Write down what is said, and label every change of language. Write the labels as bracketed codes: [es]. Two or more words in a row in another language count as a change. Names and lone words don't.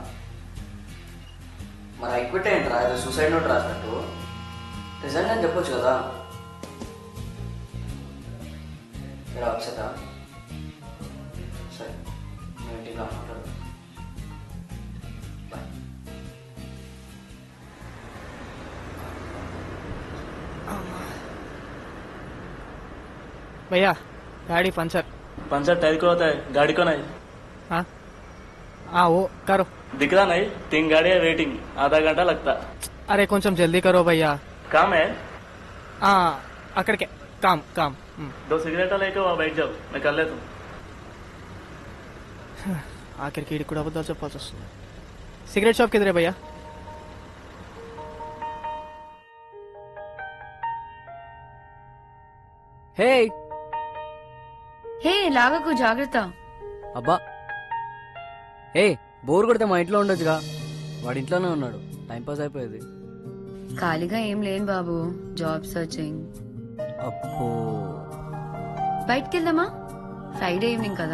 [te] మరి ఎక్విట్ ఏంట్రా, ఏదో సూసైడ్ నోట్ రాసినట్టు. నిజంగా చెప్పొచ్చు కదా. ఏరా అక్షత, సరే నేను ఇంటికి రామంటాడు. బాయ్. [hi] भैया गाड़ी पंचर। पंचर टायर को होता है, गाड़ी को नहीं। हाँ हाँ वो करो। दिख रहा नहीं, 3 गाड़ियाँ वेटिंग, आधा घंटा लगता। अरे కొంచెం जल्दी करो भैया। काम है? हाँ అక్కడికే काम काम। 2 सिगरेट लेके वहाँ बैठ जाओ, मैं कर लेता हूँ। [te] ఆఖరికి వీడికి కూడా అబద్ధాలు చెప్పాల్సి వస్తుంది. సిగరెట్ షాప్ కిదరే భయ్యా? హే హే లాగకు, జాగ్రత్త. అబ్బా, హే బోర్ కొడితే మా ఇంట్లో ఉండొచ్చుగా. వాడి ఇంట్లోనే ఉన్నాడు, టైంపాస్ అయిపోయేది. ఖాళీగా ఏం లేను బాబు, జాబ్ సర్చింగ్. అబ్బో, బయటికి వెళ్దామా? ఫ్రైడే ఈవినింగ్ కదా.